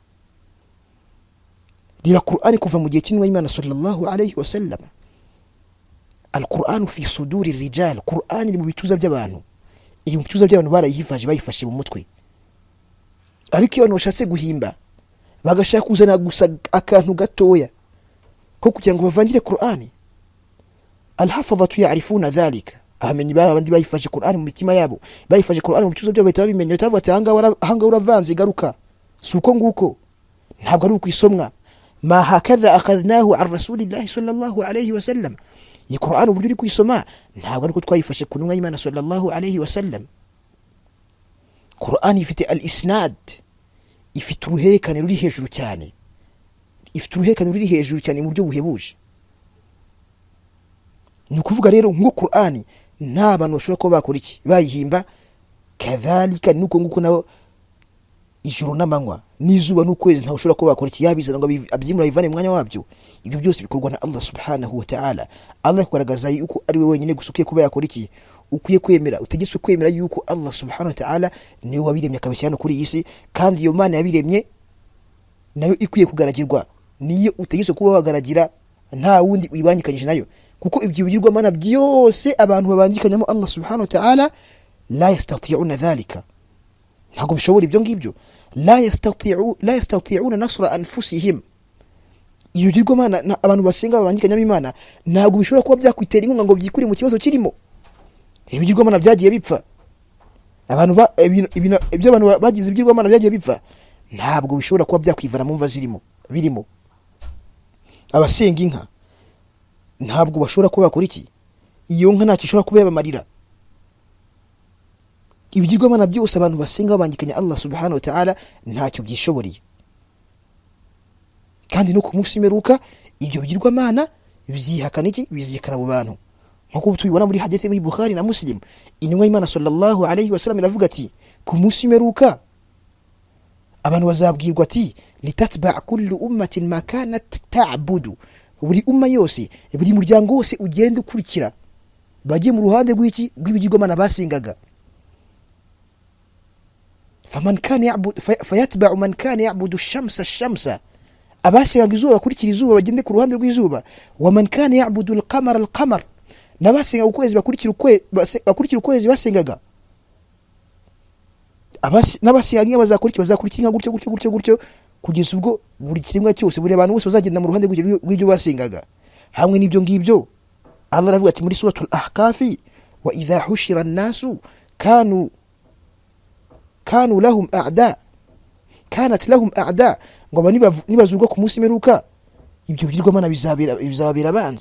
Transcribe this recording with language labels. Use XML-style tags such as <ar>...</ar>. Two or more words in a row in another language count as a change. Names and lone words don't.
<rw>riba Qur'ani kuva mu gihe cy'intumwa y'Imana</rw> <ar>صلى الله عليه وسلم القرآن في صدور رجال</ar> <rw>Qur'ani ni mu bituza by'abantu iri mu bituza by'abantu bayifashe mu mutwe ariko iyo bashatse guhimba bagashaka kuzana gusa akantu gatoya ko kugira ngo bavangire Qur'ani</rw> <ar>الحفظة يعرفون ذلك</ar> <rw>ahamenye babandi bayifashe Qur'an mu mitima yabo, bayifashe Qur'an mu bituzo byo bahita babimenya, batavuga ati hanga uravanze garuka. Suko nguko ntabwo ari ukwisomwa.</rw> <ar>ما هكذا أخذناه عن رسول الله صلى الله عليه وسلم.</ar> <rw>Iyi Qur'an uburyo uri kwisoma ntabwo ari ko twayifashe ku ntumwa y'Imana</rw> <ar>صلى الله عليه وسلم.</ar> <rw>Qur'an ifite al-isnad, ifite uruherekane ruri hejuru cyane, ifite uruherekane ruri hejuru cyane mu buryo buhebuje. Ni ukuvuga rero ngo Qur'an nta bantu bashobora kuba bakora iki bayihimba. Kadhalika nuko nguko naho ijuru n'amanywa n'izuba n'ukwezi nta ushobora kuba bakora iki yabizana ngo abyimura bivane mu mwanya wabyo. Ibyo byose bikorwa na Allah</rw> <ar>سبحانه وتعالى.</ar> <rw>Allah kugaragaza yuko ari we wenyine gusukiye kuba yakora iki, ukwiye kwemera, utegetswe kwemera yuko Allah</rw> <ar>سبحانه وتعالى</ar> <rw>niwe wabiremye akabishyira kuri iyi si, kandi iyo Mana yabiremye nayo ikwiye kugaragirwa, niyo utegetswe kuba wagaragira, nta wundi uyibangikanyije nayo. Kuko ibyo bigirwamana byose abantu babangikanyamo Allah</rw> <ar>سبحانه وتعالى لا يستطيعون ذلك,</ar> <rw>ntabwo bishobora ibyo ngibyo.</rw> <ar>لا يستطيعون نصر أنفسهم.</ar> <rw>Iyo bigirwamana abantu basenga babangikanyamo Imana ntabwo bishobora kuba byakwitera inkunga ngo byikuri mu kibazo kirimo. Ibigirwamana byagiye bipfa, abantu ibyo abantu bagize ibigirwamana byagiye bipfa, ntabwo bishobora kuba byakwivana mu mva birimo. Abasenga inka ntabwo bashobora kuba bakora iki, iyo nka ntacyo ishobora kuba yabamarira. Ibigirwamana byose abantu basenga babangikanya Allah</rw> <ar>سبحانه وتعالى</ar> <rw>ntacyo byishoboreye. Kandi no ku munsi w'imperuka ibyo bigirwamana bizihakana iki, bizihakana abo bantu. Nkuko tubibona muri hadithi muri Bukhari na Muslim, intumwa y'Imana</rw> <ar>صلى الله عليه وسلم</ar> <rw>iravuga ati ku munsi w'imperuka abantu bazabwirwa ati</rw> <ar>لتتبع كل أمة ما كانت تعبد.</ar> <rw>Buri umma yose, buri muryango wose ugenda ukurikira bagiye mu ruhande rw'iki, rw'ibigirwamana basengaga.</rw> <ar>فمن كان يعبد فيتبع من كان يعبد الشمس.</ar> <rw>Abasengaga izuba bakurikira izuba bagende ku ruhande rw'izuba.</rw> <ar>ومن كان يعبد القمر.</ar> <rw>Nabasenga ukwezi bakurikira ukwezi basengaga. N'abasenga bazakurikira gutyo kugeza ubwo buri kiremwa cyose, buri abantu bose bazagenda mu ruhande rw'ibyo basengaga. Hamwe n'ibyo ngibyo Allah aravuga ati muri suratul Ahqaf,</rw> <ar>وإذا حشر الناس كانوا لهم أعداء كانت لهم أعداء,</ar> <rw>ngo nibazurwa ku munsi w'imperuka ibyo bigirwamana bizababera abanzi.</rw>